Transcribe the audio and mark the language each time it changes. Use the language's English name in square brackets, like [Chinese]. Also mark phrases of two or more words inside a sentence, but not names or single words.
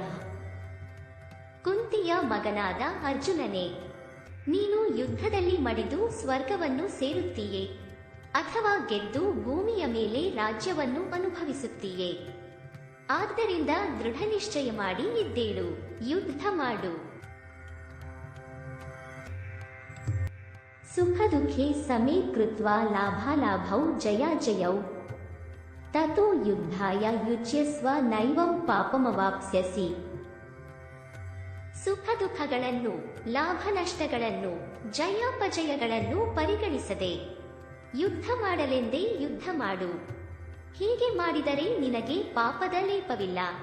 [Kannada] ಕುಂತಿಯ ಮಗನಾದ ಅರ್ಜುನನೇ, ನೀನು ಯುದ್ಧದಲ್ಲಿ ಮಡಿದು ಸ್ವರ್ಗವನ್ನು ಸೇರುತ್ತೀಯೇ ಅಥವಾ ಗೆದ್ದು ಭೂಮಿಯ ಮೇಲೆ ರಾಜ್ಯವನ್ನು ಅನುಭವಿಸುತ್ತೀಯೇ? ಆದ್ದರಿಂದ ದೃಢನಿಶ್ಚಯ ಮಾಡಿ ಎದ್ದೇಳು, ಯುದ್ಧ ಮಾಡು. [Sanskrit] ಸುಖ ದುಃಖೇ ಸಮೇ ಕೃತ್ವಾ ಲಾಭಾಲಾಭೌ ಜಯಾಜಯೌ ತತೋ ಯುದ್ಧಾಯ ಯುಜ್ಯಸ್ವ ನೈವಂ ಪಾಪಮವಾಪ್ಸ್ಯಸಿ. [Kannada] ಸುಖ ದುಃಖಗಳನ್ನು, ಲಾಭ ನಷ್ಟಗಳನ್ನು, ಜಯಾಪಜಯಗಳನ್ನು ಪರಿಗಣಿಸದೆ ಯುದ್ಧ ಮಾಡಲೆಂದೇ ಯುದ್ಧ ಮಾಡು. ಹೀಗೆ ಮಾಡಿದರೆ ನಿನಗೆ ಪಾಪದ ಲೇಪವಿಲ್ಲ.